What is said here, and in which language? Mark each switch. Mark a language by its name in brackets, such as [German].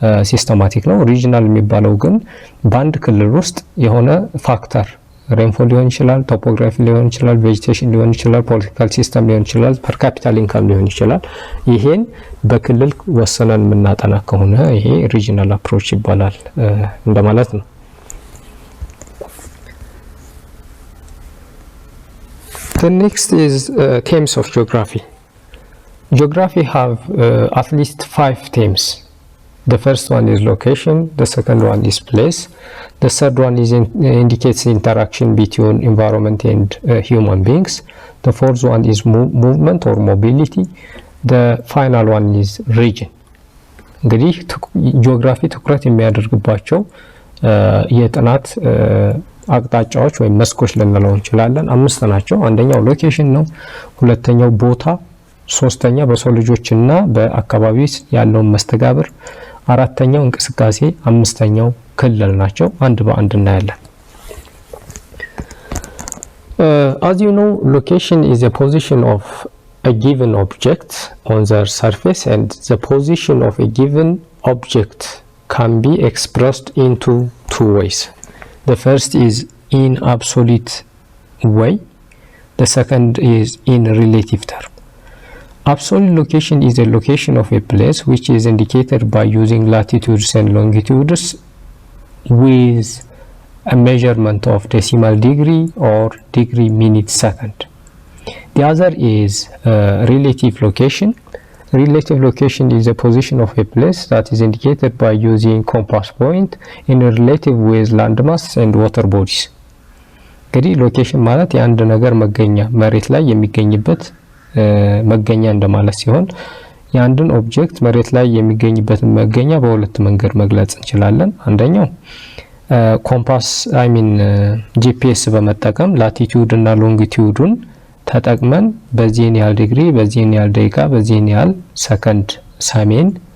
[Amharic] ሲስተማቲክ ነው። ሪጂናል የሚባለው ግን በአንድ ክልል ውስጥ የሆነ ፋክተር ሬንፎል ሊሆን ይችላል፣ ቶፖግራፊ ሊሆን ይችላል፣ ቬጂቴሽን ሊሆን ይችላል፣ ፖለቲካል ሲስተም ሊሆን ይችላል፣ ፐር ካፒታል ኢንካም ሊሆን ይችላል። ይሄን በክልል ወሰነን የምናጠና ከሆነ ይሄ ሪጂናል አፕሮች ይባላል እንደማለት ነው። [English] The next is themes of geography. Geography have at least 5 themes. The first one is location, the second one is place, the third one is indicates interaction between environment and human beings, the fourth one is movement or mobility, the final one is region. [Amharic] እንግዲህ ጂኦግራፊ ትኩረት የሚያደርግባቸው የጥናት አቅጣጫዎች ወይም መስኮች ልንለው እንችላለን። 5 ናቸው። አንደኛው ሎኬሽን ነው፣ ሁለተኛው ቦታ፣ ሶስተኛ በሰው ልጆችና በአካባቢ ያለውን መስተጋብር፣ አራተኛው እንቅስቃሴ፣ አምስተኛው ክልል ናቸው። አንድ በአንድ እናያለን። [English] As you know, location is a position of a given object on the surface, and the position of a given object can be expressed into 2 ways. The first is in absolute way, the second is in relative term. Absolute location is a location of a place which is indicated by using latitudes and longitudes with a measurement of decimal degree or degree, minute, second. The other is relative location. Relative location is a position of a place that is indicated by using compass point in a relative with landmass and water bodies. [Amharic] እንግዲህ ሎኬሽን ማለት የአንድ ነገር መገኛ መሬት ላይ የሚገኝበት መገኛ እንደማለት ሲሆን የአንድን ኦብጀክት መሬት ላይ የሚገኝበትን መገኛ በሁለት መንገድ መግለጽ እንችላለን። አንደኛው ኮምፓስ ጂፒኤስ በመጠቀም ላቲቲዩድ እና ሎንጊቲዩዱን ተጠቅመን በዚህን ያህል ዲግሪ፣ በዚህን ያህል ደቂቃ፣ በዚህን ያህል ሰከንድ ሰሜን